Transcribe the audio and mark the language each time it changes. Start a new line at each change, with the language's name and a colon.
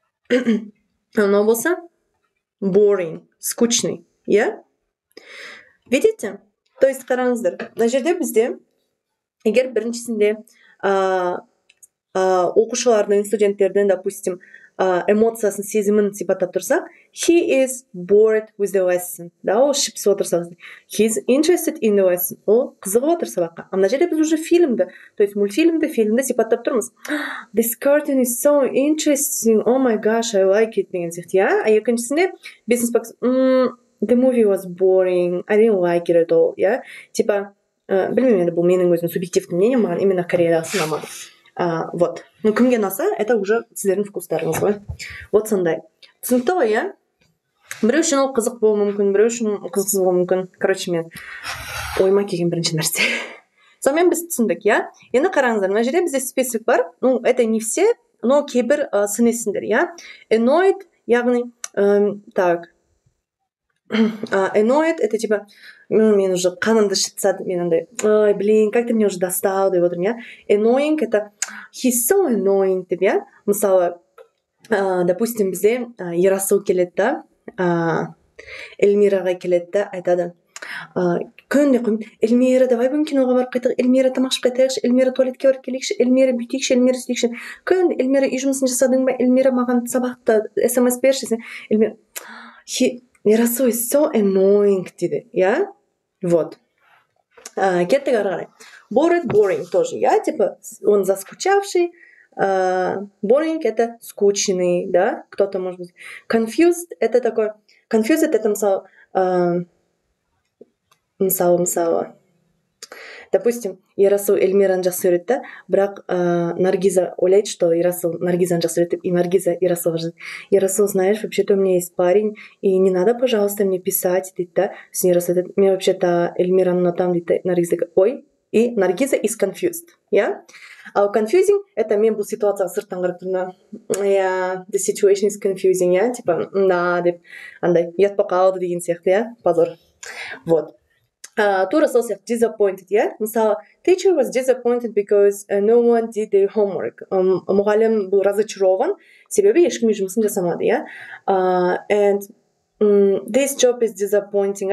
Kazakh: Мынау болса boring,
Russian: скучный,
Kazakh: иә?
Russian: Видите? То есть
Kazakh: қараңыздар, мына жерде бізде егер біріншісінде оқушылардың, студенттердің,
Russian: допустим,
Kazakh: эмоциясын, сезімін сипаттап тұрсақ,
English: he is bored with the lesson.
Russian: Да,
Kazakh: ол ішіп пісіп отырса,
English: he is interested in the lesson.
Kazakh: Ол қызығып отыр сабаққа. А мына жерде біз
Russian: уже
Kazakh: фильмді,
Russian: то есть
Kazakh: мультфильмді, фильмді сипаттап тұрмыз.
English: This cartoon is so interesting. Oh my gosh, I like it
Kazakh: деген сияқты, иә? А екіншісінде
English: business the movie was boring. I didn't like it at all, иә?
Russian: Типа,
Kazakh: білмеймін енді бұл менің өзім субъективті
Russian: мнением,
Kazakh: маған
Russian: именно
Kazakh: Кореядағысы ұнамады.
Russian: Вот. Ну,
Kazakh: кімге ұнаса,
Russian: это уже
Kazakh: сіздердің вкустарыңыз ғой.
Russian: Вот
Kazakh: сондай. Түсінікті ғой, иә? Біреу үшін ол қызық болуы мүмкін, біреу үшін қызықсыз болуы мүмкін.
Russian: Короче,
Kazakh: мен ойыма келген бірінші нәрсе. Сонымен біз түсіндік, иә? Енді қараңыздар, мына жерде бізде специфик бар.
Russian: Ну, это не все, но
Kazakh: кейбір сын есімдер, иә? Annoyed, яғни, так. Annoyed,
Russian: это типа,
Kazakh: мен уже қанымды шытса, мен андай, ой, блин,
Russian: как ты меня уже достал,
Kazakh: деп отырмын, иә?
English: Annoying,
Russian: это
English: he's so annoying,
Kazakh: деп, иә? Мысалы, допустим, бізде Ерасыл келеді да, Эльмираға келеді да, айтады, күнде қойым, Эльмира,
Russian: давай
Kazakh: бүгін киноға барып қайтайық, Эльмира тамақ ішіп қайтайықшы, Эльмира туалетке барып келейікші, Эльмира бүйтейікші, Эльмира сөйтейікші, күнде Эльмира үй жұмысын жасадың ба, Эльмира маған сабақта смс берші, Эльмира,
English: Ерасыл is so annoying
Kazakh: дейді, иә?
Russian: Вот.
Kazakh: Кеттік ары қарай.
Russian: Bored, boring тоже, я, типа, он заскучавший, boring это скучный, да, кто-то может быть.
Kazakh: Confused
Russian: это такой,
Kazakh: confused это мысалы, допустим, Ерасыл Эльмираны жақсы көреді да, бірақ Наргиза ойлайды,
Russian: что
Kazakh: Ерасыл Наргизаны жақсы көреді, и Наргиза Ерасылға жазады.
Russian: Ерасыл, знаешь, вообще-то у меня есть парень, и не надо, пожалуйста, мне писать,
Kazakh: дейді да. Сосын Ерасыл айтады, мен
Russian: вообще-то
Kazakh: Эльмираны ұнатамын, дейді. Наргиза, ой, и Наргиза
English: is confused,
Kazakh: иә? Ал confusing, это мен бұл ситуацияға сырттан қарап тұрмын,
English: yeah, the situation is confusing,
Kazakh: иә,
Russian: типа, да,
Kazakh: деп, андай, ұятпа қалды деген сияқты, иә,
Russian: позор. Вот.
Kazakh: Тура сол сияқты disappointed, иә? Мысалы,
English: teacher was disappointed because no one did their homework.
Kazakh: Мұғалім
Russian: был разочарован,
Kazakh: себебі ешкім жұмысын жасамады, иә?
English: And this job is disappointing.